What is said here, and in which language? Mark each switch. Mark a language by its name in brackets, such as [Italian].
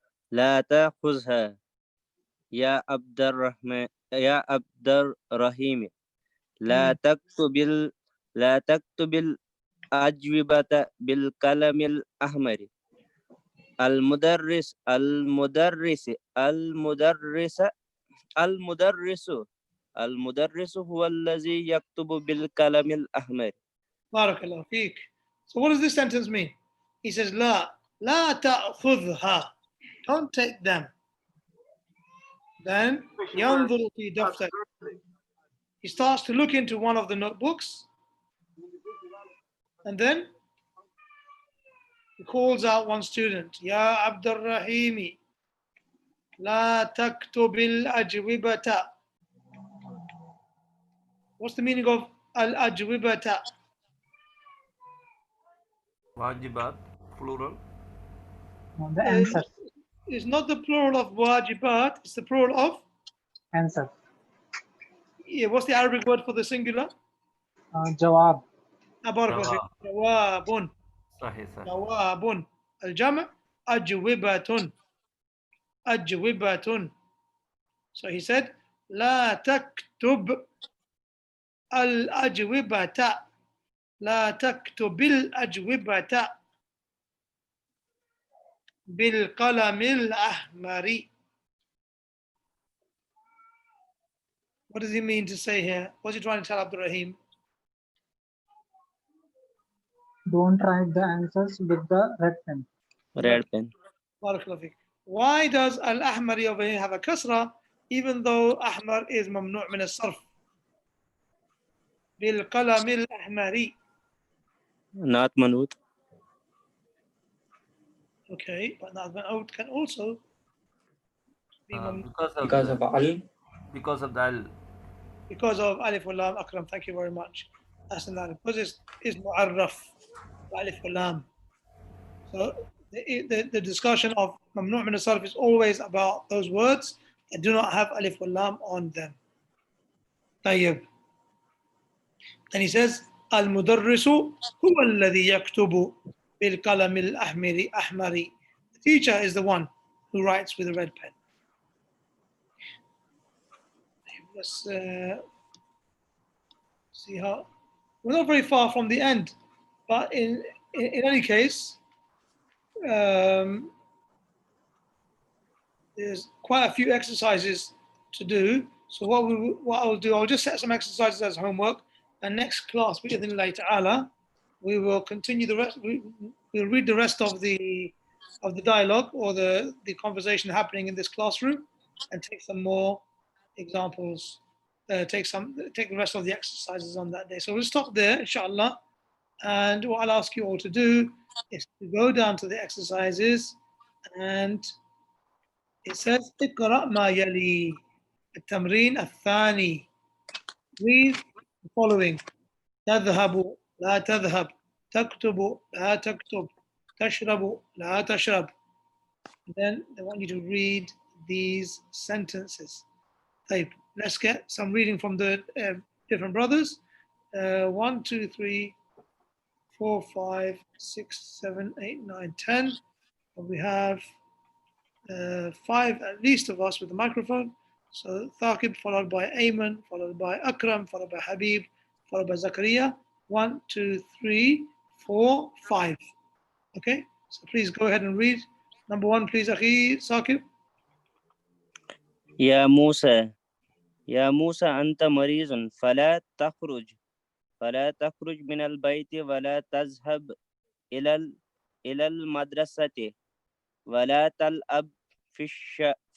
[Arabic] لا تأخذها يا عبد الرحمن يا عبد الرحيم لا تكتب الأجوبة بالقلم الأحمر. المدرس هو الذي يكتب بالقلم الأحمر. بارك الله فيك. [English] So what does this sentence mean? He says, [Arabic] لا تأخذها. [English] Don't take them. [Arabic] Then ينظر في دفتر. [English] He starts to look into one of the notebooks, and then he calls out one student, [Arabic] يا عبد الرحيم لا تكتب الأجوبة. [English] What's the meaning of al-ajwibata? Wajibat, plural. The answer. It's not the plural of wajibat, it's the plural of, Answer. yeah, what's the Arabic word for the singular? Jawab. [Arabic] جواب. صحيح. جواب. الجمع أجوبة. أجوبة. [English] So he said, [Arabic] لا تكتب الأجوبة. لا تكتب الأجوبة بالقلم الأحمر. [English] What does he mean to say here? What's he trying to tell Abdul Rahim? Don't write the answers with the red pen. Red pen. Why does al-ahmari over here have a kasra, even though ahmar is mamnu' min al-sarf? Bil-qalam al-ahmari. Not manut. Okay, but not man'ut can also be mamnu'. Because of al. Because of the al. Because of alif wal lam. Akram, thank you very much. That's another. Because it's mu'arraf, alif wal lam. So the discussion of mamnu' min al-sarf is always about those words that do not have alif wal lam on them. [Arabic] طيب. [English] Then he says, [Arabic] المدرس هو الذي يكتب بالقلم الأحمر. [English] The teacher is the one who writes with a red pen. Let's see how. We're not very far from the end, but in any case, there's quite a few exercises to do. So what I'll do, I'll just set some exercises as homework. And next class, bi'idhnillahi ta'ala, we will continue the rest. We'll read the rest of the dialogue or the conversation happening in this classroom, and take some more examples. Take the rest of the exercises on that day. So we'll stop there, inshallah. And what I'll ask you all to do is to go down to the exercises, and it says [Arabic] اقرأ ما يلي التمرين الثاني. [English] Read the following: [Arabic] تذهب لا تذهب، تكتب لا تكتب، تشرب لا تشرب. [English] Then they want you to read these sentences. Type. Let's get some reading from the different brothers. 1, 2, 3, 4, 5, 6, 7, 8, 9, 10. And we have 5 at least of us with the microphone. So Thaqib, followed by Ayman, followed by Akram, followed by Habib, followed by Zakaria. 1, 2, 3, 4, 5. Okay, so please go ahead and read. Number 1, please, Akhi Saqib. [Arabic] يا موسى يا موسى أنت مريض فلا تخرج من البيت ولا تذهب إلى المدرسة ولا تلعب في الشارع